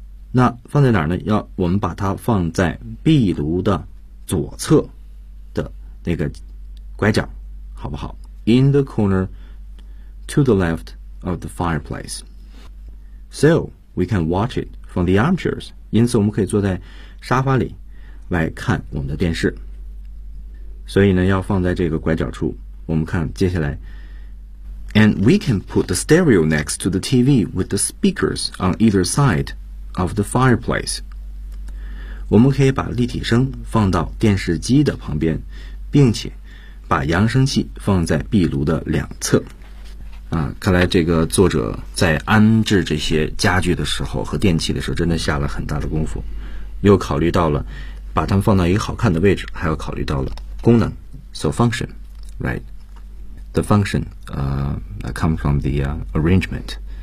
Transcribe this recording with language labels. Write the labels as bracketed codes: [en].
[zh] 那放在哪儿呢要我们把它放在壁炉的左侧的那个拐角好不好 [en] In the corner to the left of the fireplace. So, we can watch it from the armchairs. [zh] 因此我们可以坐在沙发里来看我们的电视。所以呢要放在这个拐角处。我们看接下来。 [en] And we can put the stereo next to the TV with the speakers on either side of the fireplace. [zh] 我们可以把立体声放到电视机的旁边并且把扬声器放在壁炉的两侧啊，看来这个作者在安置这些家具的时候和电器的时候真的下了很大的功夫又考虑到了把它们放到一个好看的位置还要考虑到了功能 [en] So function Right The function come from the arrangement、